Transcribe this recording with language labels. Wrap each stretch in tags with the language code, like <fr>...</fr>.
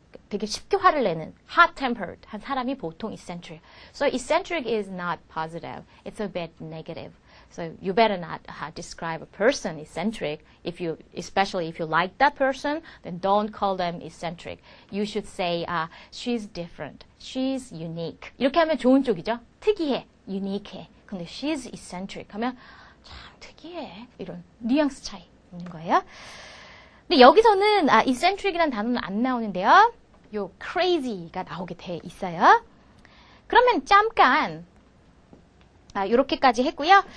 <ko>되게 쉽게 화를 내는, hot-tempered 한 사람이 보통 eccentric.</ko> <en>So eccentric is not positive. It's a bit negative. So you better not describe a person eccentric. Especially if you like that person, then don't call them eccentric. You should say, she's different. She's unique.</en> <ko>이렇게 하면 좋은 쪽이죠. 특이해, unique해. 근데</ko> <en>she's eccentric</en> <ko>하면 참 특이해. 이런 뉘앙스 차이 있는 거예요. 근데 여기서는 eccentric이라는 단어는 안 나오는데요. 요 crazy가 나오게 돼 있어요. 그러면 잠깐 이렇게까지 했고요.</ko>